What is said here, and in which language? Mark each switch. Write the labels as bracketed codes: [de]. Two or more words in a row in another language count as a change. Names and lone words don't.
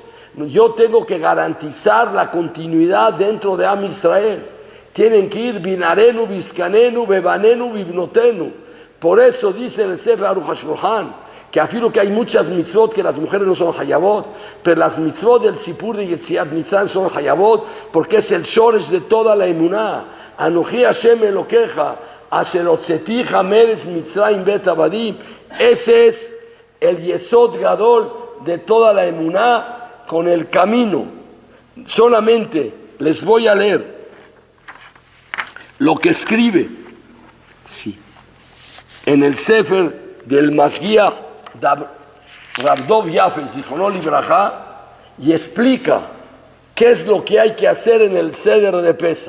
[es] Yo tengo que garantizar la continuidad dentro de [he] עם ישראל. [es] Tienen que ir [he] בנערינו, בזקנינו, בבנינו, בבנותינו. [es] Por eso dice el [he] ספר ערוך השולחן, [es] que afirmo que hay muchas mitzvot que las mujeres no son hayabot, pero las mitzvot del Sipur de [he] יציאת מצרים [es] son hayabot, porque es el shoresh de toda la emuná. [he] אנכי השם אלקיך, אשר הוצאתיך מארץ מצרים בית עבדים. [es] Ese es el [he] יסוד גדול [es] de toda la emuná con el camino. Solamente les voy a leer lo que escribe en el Sefer del Mashgiach Rav Dov Yaffe, [he] זכרונו לברכה, [es] y explica qué es lo que hay que hacer en el Seder de Pesach.